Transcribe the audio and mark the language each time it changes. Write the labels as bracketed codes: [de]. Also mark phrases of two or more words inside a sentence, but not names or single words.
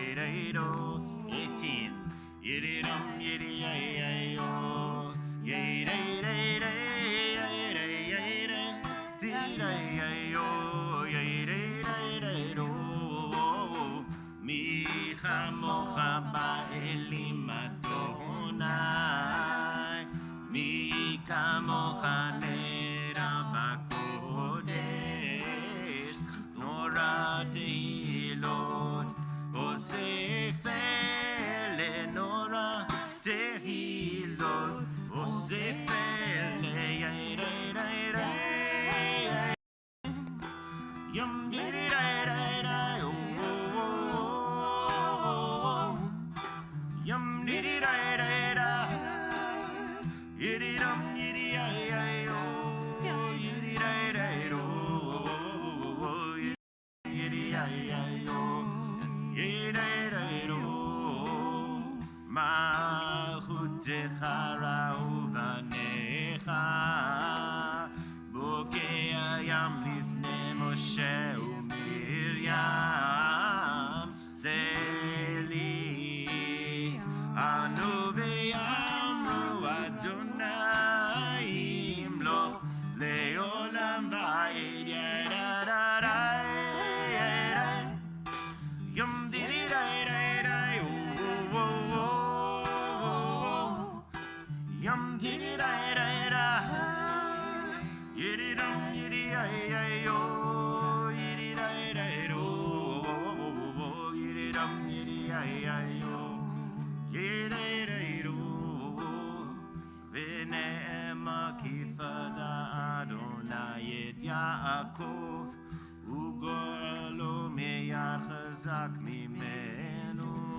[en] 18. Yiddy-dum, yiddy-yay-yay-yo. Yay-day-day-day-day-day-day. Dee-day-yay-yo. Yay-day-day-day-do. [he] מי כמכה באלים יהוה. מי כמכה נאדר בקדש. נורא תהלת עשה פלא. נורא תהלת עשה פלא. Yay-day-day-day. Yum diddy day day day oh oh oh oh. Yum diddy day day day. Yiddy dum yiddy ay ay oh. Yiddy day day do. Yiddy ay ay oh. Yiddy day day do. מלכותך ראו בניך. בוקע ים לפני משה ומרים. זה אלי ענו ואמרו יהוה ימלך לעלם ועד. Yadadadai. Yum diddy day day day oh oh oh oh. Yum diddy day day day. Yiddy dum yiddy ay ay yo. Yiddy day day do. Yiddy dum yiddy ay ay yo. Yiddy day do. ונאמר כי פדה יהוה את יעקב. וגאלו מיד חזק ממנו.